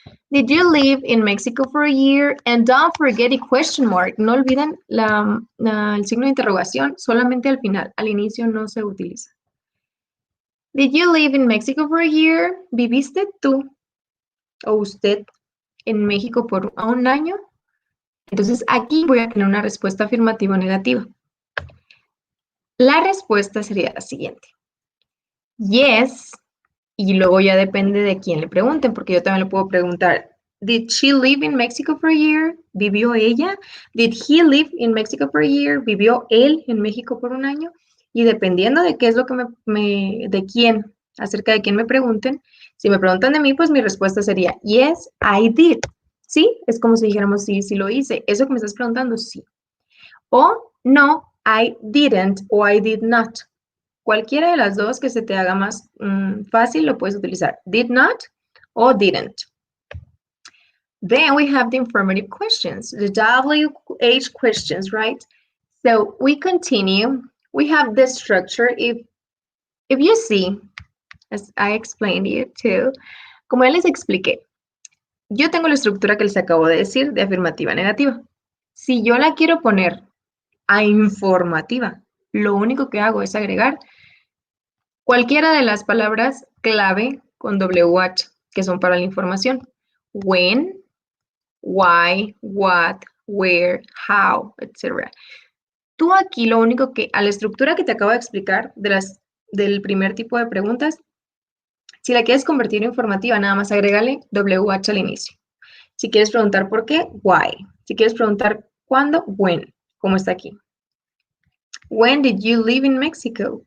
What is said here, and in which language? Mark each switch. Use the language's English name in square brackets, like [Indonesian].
[English] Did you live in Mexico for a year? And don't forget the question mark. [Spanish] No olviden el signo de interrogación solamente al final. Al inicio no se utiliza. [English] Did you live in Mexico for a year? [Spanish] ¿Viviste tú o usted en México por un año? Entonces aquí voy a tener una respuesta afirmativa o negativa. La respuesta sería la siguiente. Yes, y luego ya depende de quién le pregunten, porque yo también le puedo preguntar, [English] Did she live in Mexico for a year? [Spanish] ¿Vivió ella? [English] Did he live in Mexico for a year? [Spanish] ¿Vivió él en México por un año? Y dependiendo de qué es lo que de quién, acerca de quién me pregunten, si me preguntan de mí, pues mi respuesta sería, [English] yes, I did. [Spanish] ¿Sí? Es como si dijéramos, sí, sí lo hice. Eso que me estás preguntando, sí. O no, [English] I didn't [Spanish] o [English] I did not. [Spanish] Cualquiera de las dos que se te haga más fácil lo puedes utilizar. [English] Did not o didn't. Then we have the informative questions, the WH questions, right? So we continue. We have this structure. If you see, as I explained you too, [Spanish] como ya les expliqué, [English] yo tengo la estructura que les acabo de decir de afirmativa negativa. [Spanish] Si yo la quiero poner a informativa, lo único que hago es agregar cualquiera de las palabras clave con WH, que son para la información. [English] When, why, what, where, how, etc. [Spanish] Tú aquí lo único que, a la estructura que te acabo de explicar del primer tipo de preguntas, si la quieres convertir en informativa, nada más agrégale WH al inicio. Si quieres preguntar por qué, why. Si quieres preguntar cuándo, when, como está aquí. [English] When did you live in Mexico?